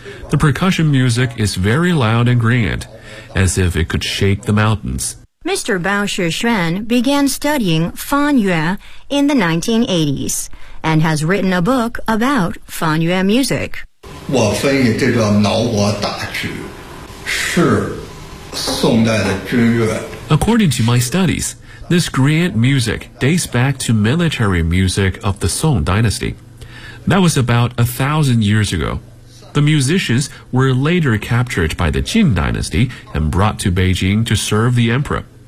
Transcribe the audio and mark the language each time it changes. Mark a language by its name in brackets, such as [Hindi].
[English] The percussion music is very loud and grand, as if it could shake the mountains. Mr. Bao Shixuan began studying Fan Yue in the 1980s and has written a book about Fan Yue music. [Chinese] 我分析这个脑国大曲是宋代的军乐。 [English] According to my studies,This grand music dates back to military music of the Song Dynasty. That was about 1,000 years ago. The musicians were later captured by the Qing Dynasty and brought to Beijing to serve the emperor.